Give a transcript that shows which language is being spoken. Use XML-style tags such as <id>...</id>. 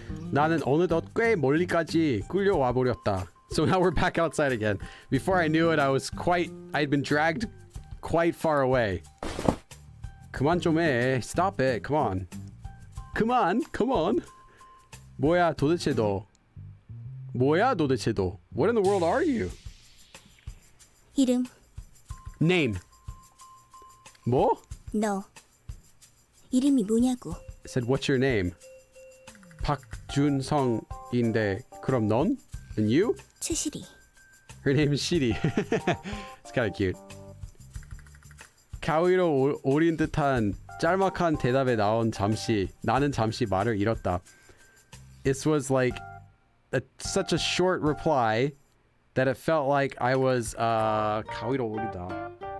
<ko>나는 어느덧 꽤 멀리까지 끌려와 버렸다.</ko> <en>So now we're back outside again. Before I knew it, I'd been dragged quite far away.</en> <ko>그만 좀 해.</ko> <en>Stop it. Come on. Come on.</en> <ko>뭐야 도대체 너.</ko> <en>What in the world are you?</en> <ko>이름,</ko> <en>Name.</en> <ko>뭐? 너. 이름이 뭐냐고.</ko> <en>I said, what's your name?</en> <ko>박준성인데 그럼 넌?</ko> <en>And you?</en> <ko>최실이.</ko> <en>Her name is Shiri. It's kind of cute.</en> <ko>가위로 오린 듯한 짤막한 대답에 나는 잠시 말을 잃었다.</ko> <en>It was like such a short reply that it felt like I was</en> <ko>가위로 오리다.</ko>